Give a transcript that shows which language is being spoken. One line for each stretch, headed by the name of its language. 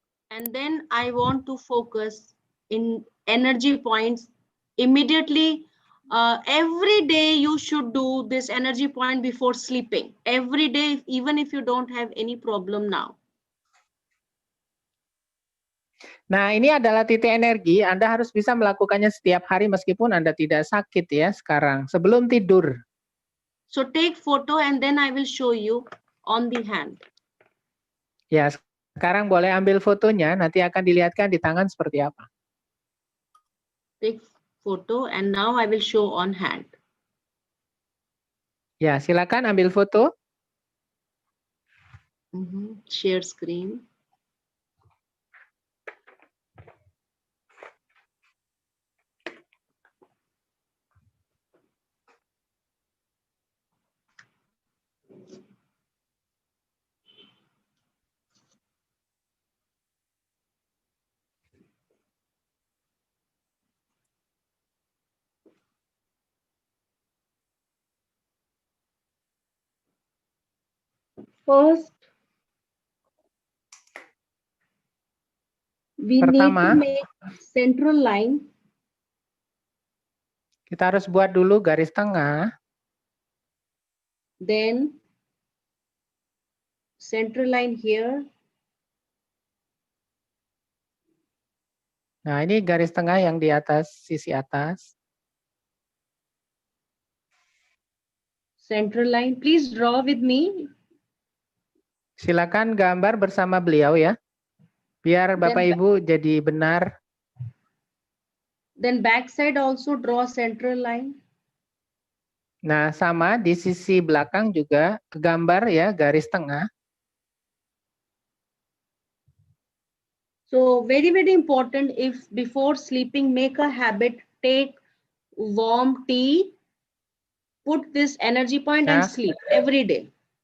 English: And then I want to focus in energy points immediately. Every day you should do this energy point before sleeping. Every day, even if you don't have any problem now.
Indonesian: Nah, ini adalah titik energi. Anda harus bisa melakukannya setiap hari meskipun Anda tidak sakit ya sekarang, sebelum tidur.
English: So take photo and then I will show you on the hand.
Indonesian: Ya, sekarang boleh ambil fotonya, nanti akan dilihatkan di tangan seperti apa.
English: Take photo and now I will show on hand.
Indonesian: Ya, silakan ambil foto.
English: Share screen. First, we
Indonesian: Pertama,
English: need to make central line.
Indonesian: Kita harus buat dulu garis tengah.
English: Then central line here.
Indonesian: Nah, ini garis tengah yang di atas, sisi atas.
English: Central line, please draw with me.
Indonesian: Silakan gambar bersama beliau ya. Biar Bapak Ibu jadi benar.
English: Then back side also draw central line.
Indonesian: Nah, sama di sisi belakang juga gambar ya garis tengah.
English: So very important, if before sleeping make a habit, take warm tea, put this energy point and sleep every day.